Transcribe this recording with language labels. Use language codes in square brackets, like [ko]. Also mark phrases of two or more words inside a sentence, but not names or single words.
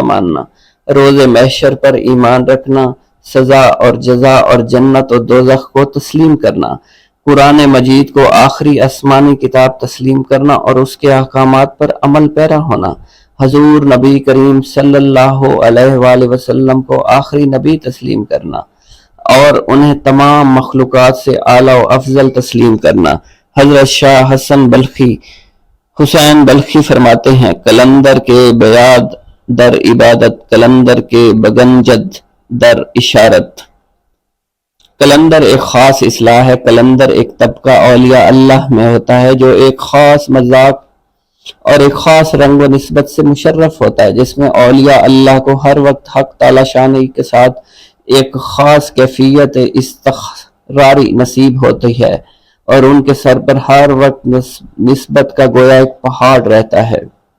[ur] ماننا، روز محشر پر ایمان رکھنا، سزا اور جزا اور جنت و دوزخ کو تسلیم کرنا، قرآن مجید کو آخری آسمانی کتاب تسلیم کرنا اور اس کے احکامات پر عمل پیرا ہونا، حضور نبی کریم صلی اللہ علیہ وآلہ وسلم کو آخری نبی تسلیم کرنا اور انہیں تمام مخلوقات سے اعلیٰ و افضل تسلیم کرنا۔ حضرت شاہ حسین بلخی فرماتے ہیں: [fa] قلندر کے بیاد در عبادت، قلندر کے بگنجد در اشارت۔ [ur] قلندر ایک خاص اصطلاح ہے۔ قلندر ایک طبقہ اولیاء اللہ میں ہوتا ہے جو ایک خاص مذاق اور ایک خاص رنگ و نسبت سے مشرف ہوتا ہے، جس میں اولیاء اللہ کو ہر وقت حق تعالی شانی کے ساتھ ایک خاص کیفیت استقراری نصیب ہوتی ہے اور ان کے سر پر ہر وقت نسبت کا گویا ایک پہاڑ رہتا ہے۔